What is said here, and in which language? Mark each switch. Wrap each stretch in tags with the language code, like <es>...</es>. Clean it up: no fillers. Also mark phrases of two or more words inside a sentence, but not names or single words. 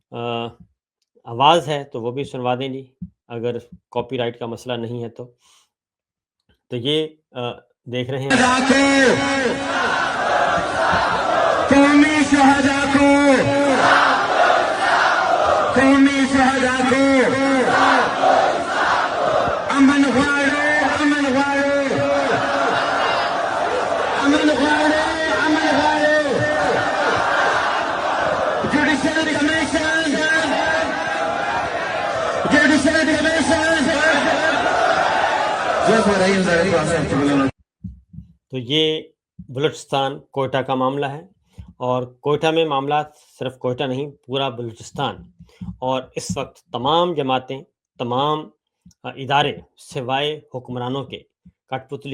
<ur>اگر اس کی آواز ہے تو وہ بھی سنوا دیں جی، اگر کاپی رائٹ کا مسئلہ نہیں ہے تو یہ دیکھ رہے ہیں قومی شہدا کو قومی شہدا کو</ur> <ps>امن غواړو امن غواړو امن غواړو امن غواړو</ps> <en>judicial commission</en> <ur>تو یہ بلوچستان کوئٹہ کا معاملہ ہے، اور کوئٹہ میں معاملات صرف کوئٹہ نہیں، پورا بلوچستان، اور اس وقت تمام جماعتیں، تمام ادارے سوائے حکمرانوں کے، کٹ پتلی</ur>